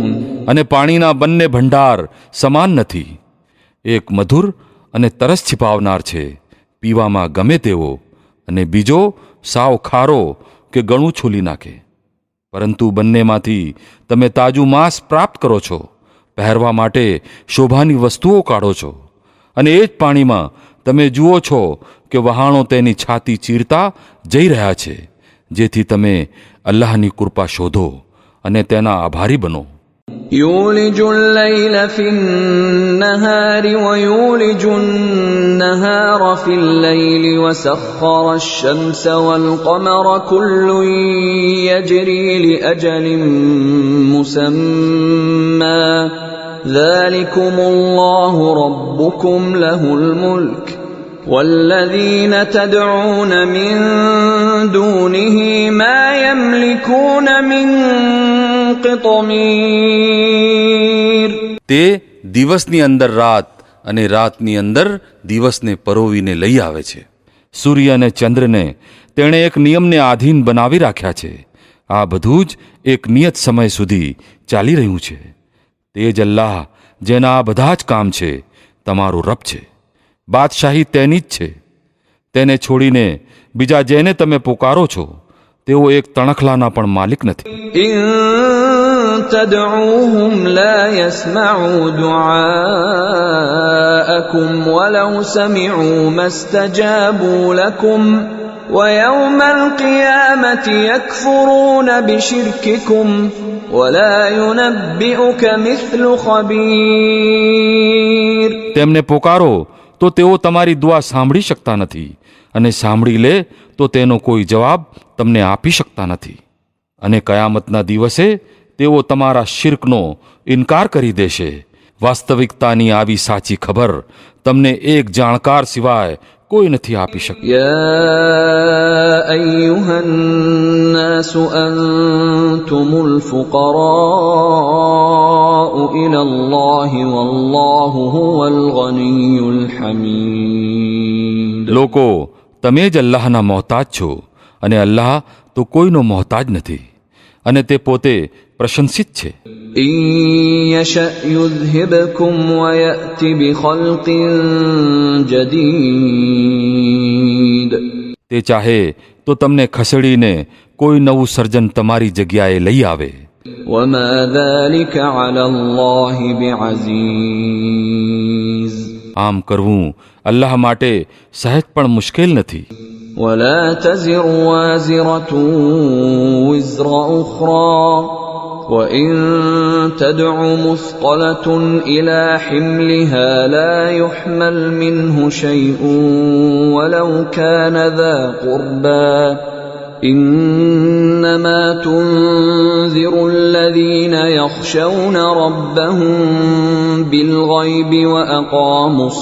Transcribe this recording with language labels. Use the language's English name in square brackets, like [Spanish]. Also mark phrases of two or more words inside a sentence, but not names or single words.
[Gujarati] અને પાણીના બંને ભંડાર સમાન નથી. એક મધુર અને તરસ છિપાવનાર છે, પીવામાં ગમે તેવો, અને બીજો સાવ ખારો કે ગળું છૂલી નાખે. પરંતુ બંનેમાંથી તમે તાજું માંસ પ્રાપ્ત કરો છો, પહેરવા માટે શોભાની વસ્તુઓ કાઢો છો, અને એ જ પાણીમાં તમે જુઓ છો કે વહાણો તેની છાતી ચીરતા જઈ રહ્યા છે, જેથી તમે અલ્લાહની કૃપા શોધો અને તેના આભારી બનો. [Arabic] يولج الليل في النهار ويولج النهار في الليل وسخر الشمس والقمر كل يجري لأجل مسمى ذلكم الله ربكم له الملك والذين تدعون من دونه ما يملكون من قطمير. [Gujarati] તે દિવસની અંદર રાત અને રાતની અંદર દિવસને પરોવીને લઈ આવે છે. સૂર્ય અને ચંદ્રને તેણે એક નિયમને આધીન બનાવી રાખ્યા છે. આ બધું જ એક નિયત સમય સુધી ચાલી રહ્યું છે. તે જ અલ્લાહ જેના આ બધા જ કામ છે તમારું રબ છે. બાદશાહી તેની જ છે. તેને છોડીને બીજા જેને તમે પુકારો છો તેઓ એક તણખલાના પણ માલિક નથી. [Arabic] إن تدعوهم لا يسمعوا دعاءكم ولو سمعوا ما استجابوا لكم ويوم القيامة يكفرون بشرككم ولا ينبئك مثل خبير. [Gujarati] તેમને પોકારો તો તેઓ તમારી દુઆ સાંભળી શકતા નથી, અને સાંભળી લે તો તેનો કોઈ જવાબ તમને આપી શકતા નથી. અને કયામતના દિવસે તેઓ તમારા શિર્કનો ઇનકાર કરી દેશે. વાસ્તવિકતાની આવી સાચી ખબર તમને એક જાણકાર સિવાય કોઈ નથી આપી શકતું. [Arabic] يا أيها الناس أنتم الفقراء إلى الله والله هو الغني الحميد. [Gujarati] લોકો તમે જ અલ્લાહના મોહતાજ છો, અને અલ્લાહ તો કોઈનો મોહતાજ નથી, અને તે પોતે પ્રશંસિત છે. [Arabic] إن يشأ يذهبكم ويأت بخلق جديد. [Gujarati] તે ચાહે તો તમને ખસેડીને કોઈ નવું સર્જન તમારી જગ્યાએ લઈ આવે. [Arabic] وما ذلك على الله بعزيز. [Gujarati] આમ કરવું અલ્લાહ માટે સહેજ પણ મુશ્કેલ નથી. [Arabic] ولا تزر وازرة وزر أخرى وإن تدع مثقلة إلى حملها لا يحمل منه شيء ولو كان ذا قربى إنما تنذر الذين يخشون ربهم بالغيب وأقاموا